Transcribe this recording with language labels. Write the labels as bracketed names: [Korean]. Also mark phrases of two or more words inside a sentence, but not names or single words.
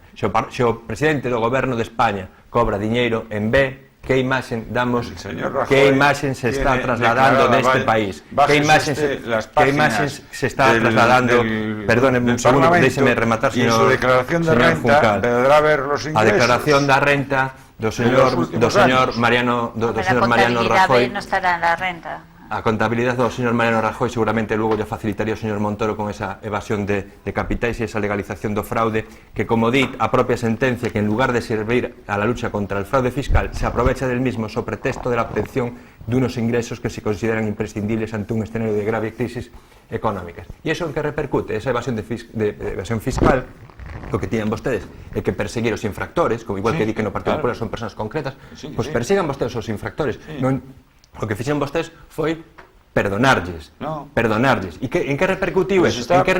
[Galician] Se o presidente do goberno de España cobra diñeiro en B, que imaxen damos, que imaxen se está trasladando deste país, que imaxen se está trasladando, perdóneme un segundo, déxeme rematar, señor Juncal, a declaración da renta do señor Mariano Rajoy. Non estará na renta. A contabilidade do señor Mariano Rajoy seguramente logo lle facilitaría o señor Montoro con esa evasión de capitais e esa legalización do fraude, que como di a propia sentencia, que en lugar de servir [Spanish] a la lucha contra el fraude fiscal, se aprovecha del mismo sobre pretexto de la obtención de unos ingresos que se consideran imprescindibles ante un escenario de grave crisis económicas. [Galician] E iso en que repercute? Esa evasión evasión fiscal, o que tienen vostedes é que perseguir os infractores, como igual que di que no Partido Popular son personas concretas, pois persigan vostedes os infractores. O que fixen vostedes foi perdonarlles. E en que repercutiu eso?